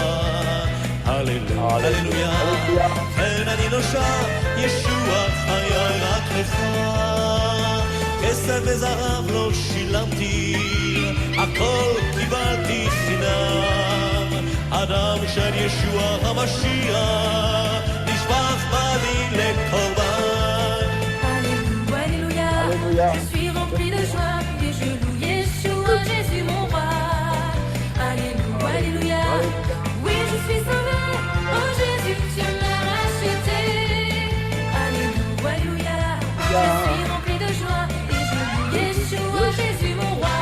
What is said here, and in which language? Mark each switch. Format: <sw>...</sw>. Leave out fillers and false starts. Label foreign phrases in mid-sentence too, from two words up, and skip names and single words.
<he>הללויה, הללויה, כן אני נושע, ישוע חיי רק לך. כסף וזהב לא שילמתי, הכל קיבלתי חינם. הדם של ישוע המשיח נשפך בלי לקורבן.</he> <fr>Alléluia, Alléluia, je suis rempli de joie et je loue Yeshua, Jésus mon roi. Alléluia, Alléluia, oui je suis sauvé, oh Jésus tu m'as racheté. Alléluia, Alléluia, je suis rempli de joie et je loue Yeshua, Jésus mon roi.</fr>